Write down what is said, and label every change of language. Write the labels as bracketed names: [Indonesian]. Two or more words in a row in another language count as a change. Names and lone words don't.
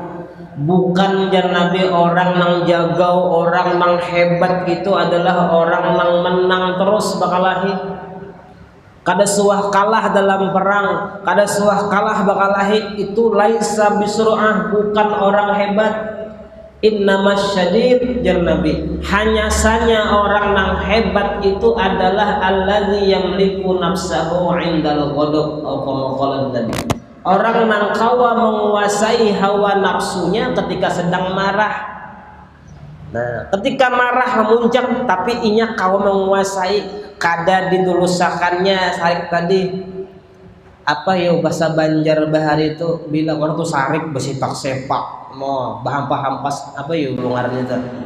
[Banjar] Bukan jar Nabi orang nang jagau, orang nang hebat itu adalah orang nang menang terus bakalahi. Kada suah kalah dalam perang, kada suah kalah bakalahi, itu [Arabic] laisa bisru'ah, [Banjar] bukan orang hebat. [Arabic] Innamas syadid [Banjar] jar Nabi, hanya saja orang nang hebat itu adalah [Arabic] allazi yamliku nafsahu indal ghadab [Banjar] atau [Arabic] kama qala [Banjar] Nabi. Orang nang kawa menguasai hawa nafsunya ketika sedang marah. Nah, ketika marah memuncak tapi inya kawa menguasai, kada didulusakannya sarik tadi. Apa ya bahasa Banjar bahari itu bila orang tuh sarik besipak-sepak, mau bahampas apa ya ngarannya itu.